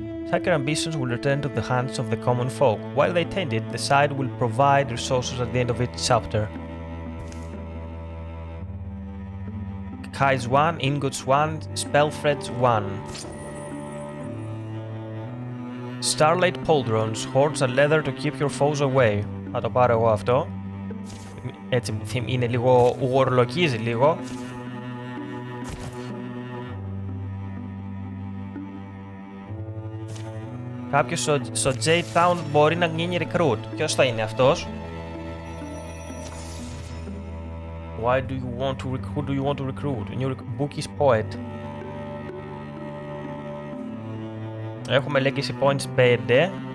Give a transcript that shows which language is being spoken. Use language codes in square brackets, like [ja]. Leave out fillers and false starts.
[en] Tucker Ambitions will return to the hands of the common folk. While they tend it, the site will provide resources at the end of each chapter. Kites 1, Ingots 1, Spell Threads 1. Starlight Pauldrons, hordes and leather to keep your foes away. [el] Θα το πάρω εγώ αυτό. Έτσι είναι λίγο, ουορλοκίζει λίγο. Κάποιος στο J-Town μπορεί να γίνει recruit. Ποιος θα είναι αυτός? [en] Why do you want to recruit? Who do you want to recruit? New book is poet. [el] Έχουμε legacy points 5.